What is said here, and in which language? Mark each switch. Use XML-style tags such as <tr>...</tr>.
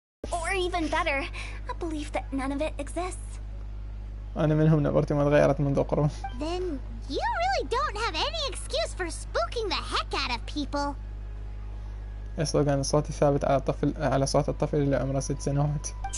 <en>or even better, a belief that none of it exists.</en> <ar>أنا منهم نبرتي ما تغيرت منذ قرون.</ar> <en>Then you really don't have any excuse for spooking the heck out of people.</en> <ar>السلوغان صوتي ثابت على صوت الطفل اللي عمره 6 سنوات.</ar>